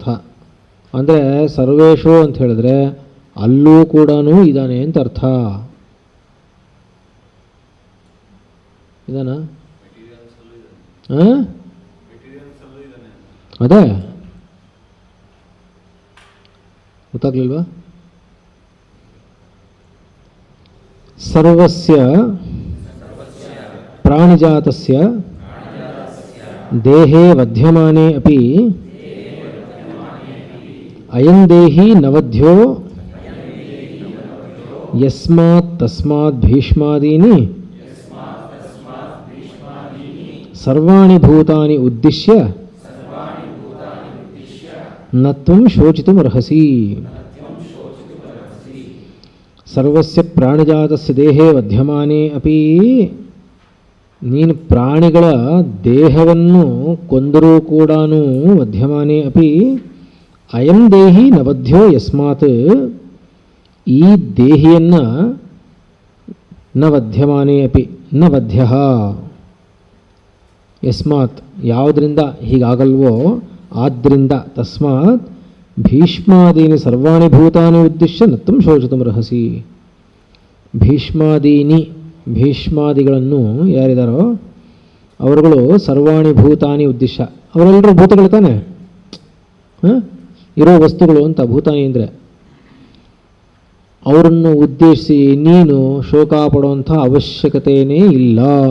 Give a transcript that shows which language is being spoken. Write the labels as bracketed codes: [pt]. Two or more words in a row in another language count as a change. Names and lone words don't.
[kn] ಅಂದರೆ ಸರ್ವೇಶು ಅಂತ ಹೇಳಿದ್ರೆ ಅಲ್ಲೂ ಕೂಡ ಇದ್ದಾನೆ ಅಂತ ಅರ್ಥ. ಇದಾನ? ಅದೇ ಗೊತ್ತಾಗ್ಲಿಲ್ವಾ? [sa] ಸರ್ವಸ್ಯ ಪ್ರಾಣಿಜಾತಸ್ಯ ದೇಹೇ ವಧ್ಯಮಾನೆ ಅಪಿ ಅಯಂ ದೇಹಿ ನವಧ್ಯ ಯಸ್ಮಾತ್ ತಸ್ಮಾತ್ ಭೀಷ್ಮಾದೀನಿ ಸರ್ವಾಣಿ ಭೂತಾನಿ ಉದ್ದಿಶ್ಯ ನ ತ್ವಂ ಶೋಚಿತುಮರ್ಹಸಿ. ಸರ್ವಸ್ಯ ಪ್ರಾಣಜಾತಸ್ಯ ದೇಹೇ ವಧ್ಯಮಾನೇ ಅಪಿ, [kn] ನೀನು ಪ್ರಾಣಿಗಳ ದೇಹವನ್ನು ಕೊಂದರೂ ಕೂಡ [sa] ವಧ್ಯಮಾನೇ ಅಪಿ ಅಯಂ ದೇಹಿ ನ ವಧ್ಯ ಯಸ್ಮಾತ್, [kn] ಈ ದೇಹಿಯನ್ನು [sa] ನ ವಧ್ಯಮಾನೇ ಅಪಿ ನ ವಧ್ಯ, [kn] ಯಸ್ಮಾತ್ ಯಾವುದರಿಂದ ಹೀಗಾಗಲ್ವೋ ಆದ್ದರಿಂದ, [sa] ತಸ್ಮಾತ್ ಭೀಷ್ಮಾದೀನಿ ಸರ್ವಾಣಿ ಭೂತಾನಿ ಉದ್ದೇಶ್ಯ ನತ್ತಂ ಶೋಚಿತಂ ರಹಸಿ. [kn] ಭೀಷ್ಮಾದಿಗಳನ್ನು ಯಾರಿದಾರೋ ಅವರುಗಳು [sa] ಸರ್ವಾಣಿ ಭೂತಾನಿ ಉದ್ದೇಶ, [kn] ಅವರೆಲ್ಲರೂ ಭೂತಗಳು ತಾನೆ, ಇರೋ ವಸ್ತುಗಳು ಅಂತ ಭೂತಾನಿ ಅಂದರೆ. ಅವರನ್ನು ಉದ್ದೇಶಿಸಿ ನೀನು ಶೋಕ ಪಡುವಂಥ ಅವಶ್ಯಕತೆಯೇ ಇಲ್ಲ.